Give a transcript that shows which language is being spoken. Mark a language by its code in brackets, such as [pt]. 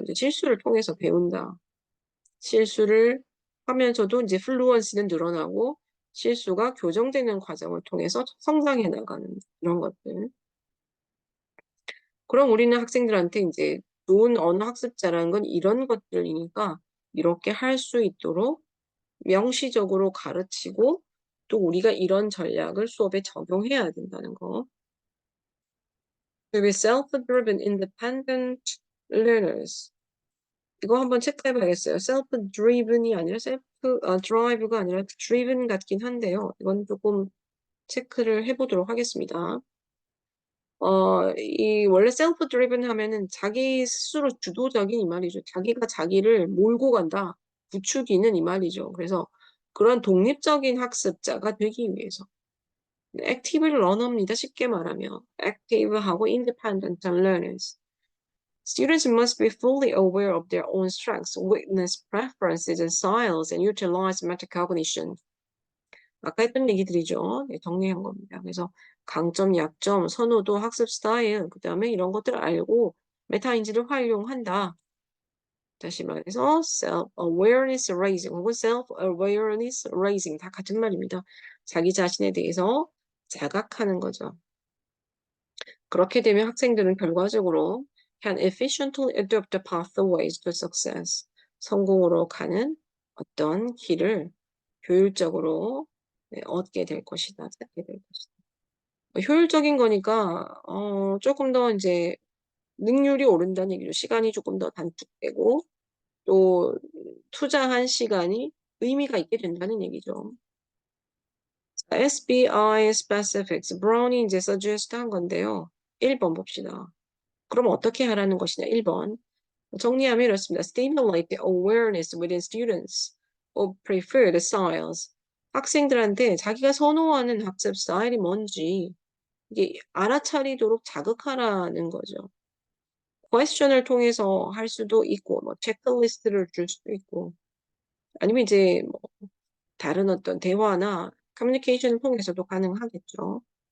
[ko] 이제 실수를 통해서 배운다. 실수를 하면서도 이제 플루언시는 늘어나고 실수가 교정되는 과정을 통해서 성장해 나가는 이런 것들. 그럼 우리는 학생들한테 이제 좋은 언어 학습자라는 건 이런 것들이니까 이렇게 할 수 있도록 명시적으로 가르치고 또 우리가 이런 전략을 수업에 적용해야 된다는 거. [en] 그리고 self-driven independent learners. [ko] 이거 한번 체크해봐야겠어요. self-driven이 아니라 drive가 아니라 driven 같긴 한데요. 이건 조금 체크를 해보도록 하겠습니다. 이 원래 self-driven 하면은 자기 스스로 주도적인 이 말이죠. 자기가 자기를 몰고 간다, 부추기는 이 말이죠. 그래서 그런 독립적인 학습자가 되기 위해서 active learner입니다. 쉽게 말하면 [en] active하고 independent learners. Students must be fully aware of their own strengths, weakness, preferences, and styles, and utilize metacognition. [ko] 아까 했던 얘기들이죠. 네, 정리한 겁니다. 그래서 강점, 약점, 선호도, 학습 스타일, 그 다음에 이런 것들을 알고 메타인지를 활용한다. 다시 말해서 [en] self-awareness raising [ko] 혹은 self-awareness raising 다 같은 말입니다. 자기 자신에 대해서 자각하는 거죠. 그렇게 되면 학생들은 결과적으로 [en] can efficiently adopt the pathways to success. [ko] 성공으로 가는 어떤 길을 효율적으로 얻게 될 것이다. 찾게 될 것이다. 효율적인 거니까 조금 더 이제 능률이 오른다는 얘기죠. 시간이 조금 더 단축되고 또 투자한 시간이 의미가 있게 된다는 얘기죠. [en] SBI specifics. [ko] 브라운이 이제 suggest 한 건데요. 1번 봅시다. 그럼 어떻게 하라는 것이냐? 1번. 정리하면 이렇습니다. [en] Stimulate the awareness within students of preferred styles. [ko] 학생들한테 자기가 선호하는 학습 스타일이 뭔지 이게 알아차리도록 자극하라는 거죠. 퀘스천을 통해서 할 수도 있고, 뭐 체크리스트를 줄 수도 있고, 아니면 이제 뭐 다른 어떤 대화나 커뮤니케이션을 통해서도 가능하겠죠.